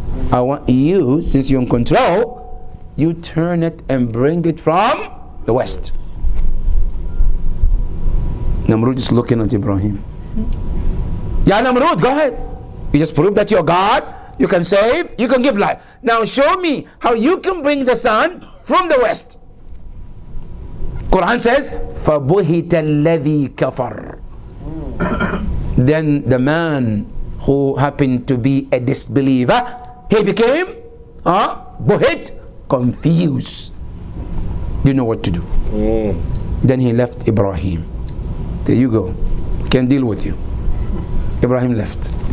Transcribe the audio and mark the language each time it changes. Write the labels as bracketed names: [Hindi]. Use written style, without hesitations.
[English] I want you, since you're in control, you turn it and bring it from the west. Namrud is looking at Ibrahim. Yeah, Namrud, go ahead. You just prove that you're God, you can save, you can give life. Now show me how you can bring the sun from the west. Quran says, [Arabic] فَبُهِتَ الَّذِي كَفَرْ. [English] Then the man who happened to be a disbeliever, he became buhit, confused. Didn't know what to do. Then he left Ibrahim. There you go. Can deal with you. Ibrahim left.